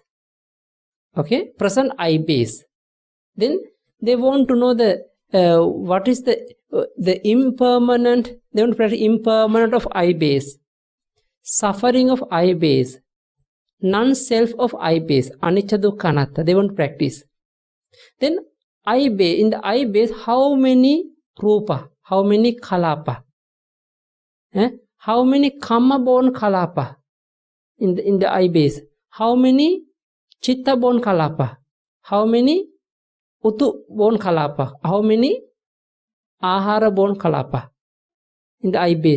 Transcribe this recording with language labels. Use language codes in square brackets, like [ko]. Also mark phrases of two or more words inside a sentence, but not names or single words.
[en] Okay, present eye base. Then they want to know what is the impermanent. They want to practice impermanent of eye base, suffering of eye base, non-self of eye base, [pi] anicca, dukkha, anatta. [en] They want to practice. Then eye base, in the eye base, how many rupa, how many kalapa, how many kamma born kalapa in the eye base, how many chitta born kalapa, how many utu born kalapa, how many ahara born kalapa in the eye base.